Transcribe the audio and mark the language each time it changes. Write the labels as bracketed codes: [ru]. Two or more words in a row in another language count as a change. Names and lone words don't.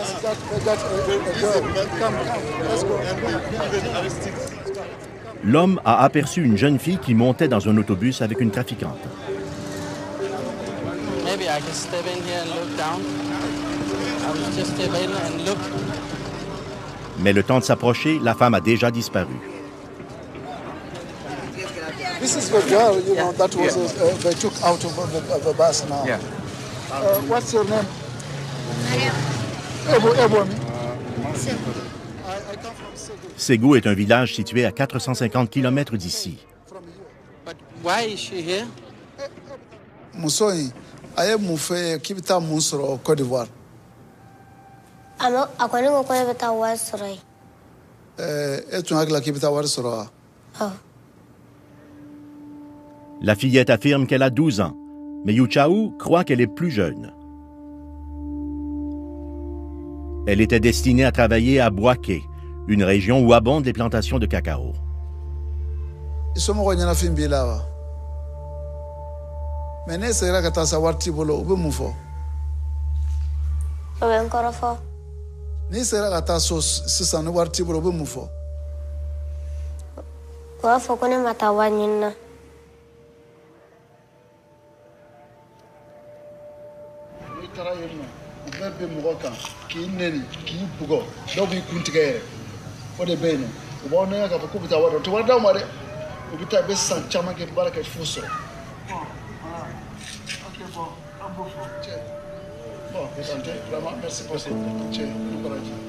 [fr] L'homme a aperçu une jeune fille qui montait dans un autobus avec une trafiquante. Mais le temps de s'approcher, la femme a déjà disparu. [en] This is the girl, you know, that was they took out of the bus now. What's your name? [fr] Ségou est un village situé à 450 km d'ici. [en] Why is she here? [bm] Musoyi, aye mun fɛ k'i bɛ taa mun sɔrɔ Côte d'Ivoire? A kɔni ko ko ne bɛ taa wari sɔrɔ yen. E tun hakili la k'i bɛ taa wari sɔrɔ wa? [fr] La fillette affirme qu'elle a 12 ans, mais Yuchao croit qu'elle est plus jeune. Elle était destinée à travailler à Boaké, une région où abondent les plantations de cacao. [bm] I somɔgɔw ɲɛnafin b'i la wa? Mais ne seginna ka taa sa wari t'i bolo u bɛ mun fɔ? O bɛ n kɔrɔfɔ. N'i sera ka taa so sisan ni wari t'i bolo u bɛ mun fɔ? U b'a fɔ ko ne ma taa wari ɲini na. N'i taara yen nɔ u bɛɛ bɛ mɔgɔ kan k'i neni k'i bugɔ dɔw b'i kun tigɛ yɛrɛ o de bɛ yen nɔ u b'aw nɛgɛ k'a fɔ k'u bɛ taa wari dɔ u tɛ wari d'aw ma dɛ u bɛ taa i bɛ san caman kɛ baara kɛ f'u sɔrɔ. [fr] Bon, vraiment, merci pour cette courage.